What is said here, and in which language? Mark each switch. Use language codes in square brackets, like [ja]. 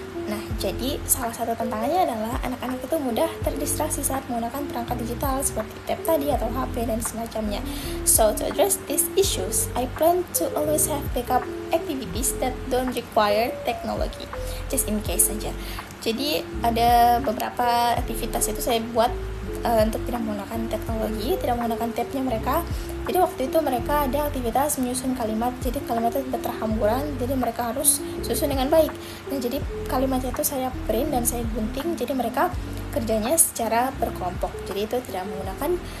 [id] Nah, jadi salah satu tantangannya adalah anak-anak itu mudah terdistraksi saat menggunakan perangkat digital seperti tab tadi atau HP dan semacamnya. [en] So to address these issues, I plan to always have backup activities that don't require technology, just in case saja. [id] Jadi ada beberapa aktivitas itu saya buat untuk tidak menggunakan teknologi, tidak menggunakan tabnya mereka. Jadi waktu itu mereka ada aktivitas menyusun kalimat, jadi kalimatnya berhamburan, jadi mereka harus susun dengan baik. Nah, jadi kalimatnya itu saya print dan saya gunting, jadi mereka kerjanya secara berkelompok. Jadi itu tidak menggunakan